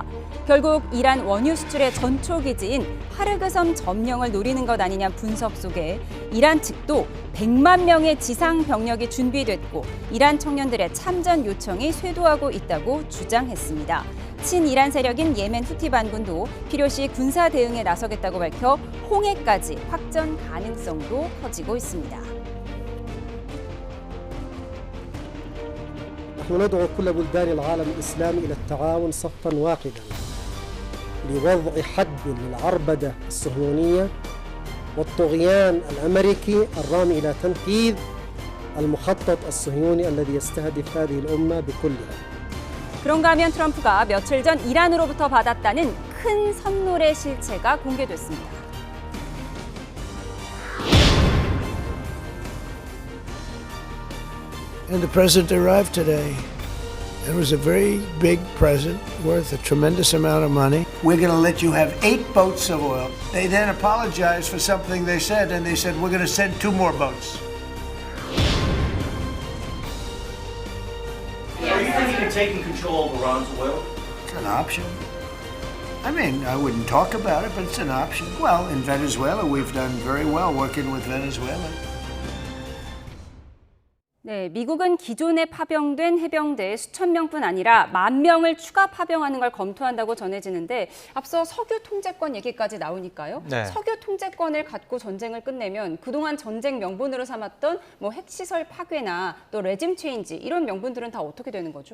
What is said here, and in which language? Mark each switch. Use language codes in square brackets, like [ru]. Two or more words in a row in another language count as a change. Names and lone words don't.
[ko] 결국 이란 원유 수출의 전초 기지인 하르그섬 점령을 노리는 것 아니냐 분석 속에 이란 측도 100만 명의 지상 병력이 준비됐고 이란 청년들의 참전 요청이 쇄도하고 있다고 주장했습니다. 친이란 세력인 예멘 후티 반군도 필요시 군사 대응에 나서겠다고 밝혀 홍해까지 확전 가능성도 커지고 있습니다. [ar] نحن ندعو كل بلدان العالم الإسلامي إلى التعاون صفا واحدا لوضع حد للعربدة الصهيونية والطغيان الأمريكي الرامي إلى تنفيذ المخطط الصهيوني الذي يستهدف هذه الأمة بكلها. [ko] 그런가 하면 트럼프가 며칠 전 이란으로부터 받았다는 큰 선물의 실체가 공개됐습니다. [en] And the president arrived today. It was a very big present worth a tremendous amount of money. We're going to let you have 8 boats of oil. They then apologized for something they said, and they said, we're going to send 2 more boats. Are you thinking of taking control of Iran's oil? It's an option. I mean, I wouldn't talk about it, but it's an option. Well, in Venezuela, we've done very well working with Venezuela. [ko] 네, 미국은 기존에 파병된 해병대 수천 명뿐 아니라 10,000명을 추가 파병하는 걸 검토한다고 전해지는데 앞서 석유 통제권 얘기까지 나오니까요. 네. 석유 통제권을 갖고 전쟁을 끝내면 그동안 전쟁 명분으로 삼았던 뭐 핵시설 파괴나 또 [en] regime change [ko] 이런 명분들은 다 어떻게 되는 거죠?